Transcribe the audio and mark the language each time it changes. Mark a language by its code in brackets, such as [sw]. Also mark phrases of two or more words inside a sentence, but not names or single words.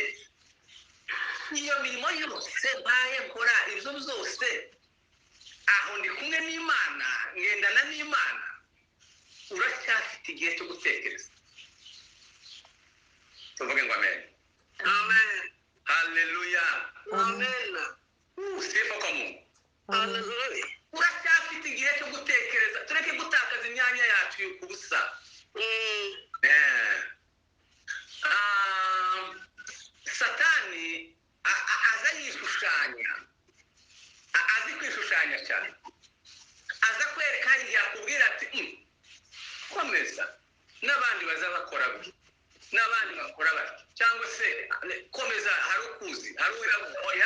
[rw] Iyo mirimo yose mbaye nkora, ibyo byose aho ndi kumwe n'Imana, ngendana n'Imana, uracyafite igihe cyo gutekereza. Tuvuge ngo amen. Amen. Haleluya. Amen. [sw] Sifa kwa Mungu. [rw] Haleluya. Uracyafite igihe cyo gutekereza, tureke gutakaza imyanya yacu y'ubusa. Satani aza yishushanya, azi kwishushanya cyane, aza kwereka hari yakubwira ati komeza, n'abandi bazabakora byo, n'abandi bakora batyo, cyangwa se komeza, hari ukuzi, hari uwirabuya.